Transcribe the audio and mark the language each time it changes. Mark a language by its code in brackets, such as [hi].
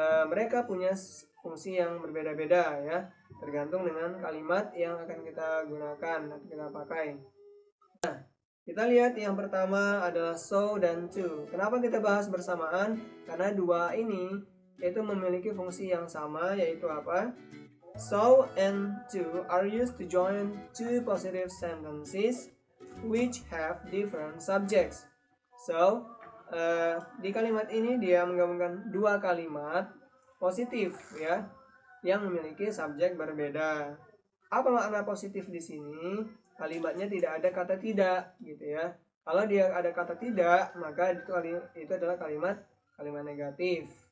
[id] Mereka punya fungsi yang berbeda-beda ya, tergantung dengan kalimat yang akan kita gunakan atau kita pakai. Nah, kita lihat yang pertama adalah so dan to. Kenapa kita bahas bersamaan? Karena dua ini itu memiliki fungsi yang sama, yaitu apa? [en] So and to are used to join two positive sentences which have different subjects. [id] So, di kalimat ini dia menggabungkan dua kalimat positif ya, yang memiliki subjek berbeda. Apa makna positif di sini? Kalimatnya tidak ada kata tidak gitu ya. Kalau dia ada kata tidak, maka itu adalah kalimat negatif.